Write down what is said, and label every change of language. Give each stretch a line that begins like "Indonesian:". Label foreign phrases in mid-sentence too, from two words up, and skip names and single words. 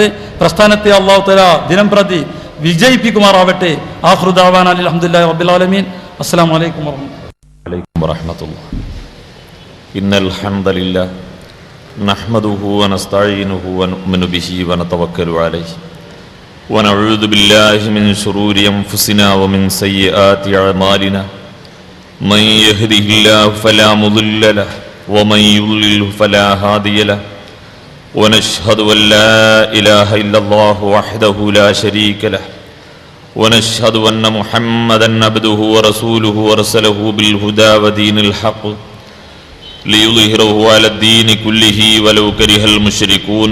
Malayalam: പ്രസ്ഥാനത്തെ
Arabic: الله تعالى
Malayalam: ദിനം പ്രതി വിജയിപ്പിക്കുമാറാവട്ടെ.
Arabic: آخر دعوانا الحمد لله رب العالمين. السلام عليكم ورحمة الله إن الحمد لله نحمده ونستعينه ونؤمن به ونتوكل عليه ونعوذ بالله من شرور أنفسنا ومن سيئات أعمالنا من يهده الله فلا مضل له ومن يضلل فلا هادي له ونشهد أن لا إله إلا الله وحده لا شريك له ونشهد أن محمدا عبده ورسوله ورسله بالهدى ودين الحق ليظهره على الدين كله ولو كره المشركون.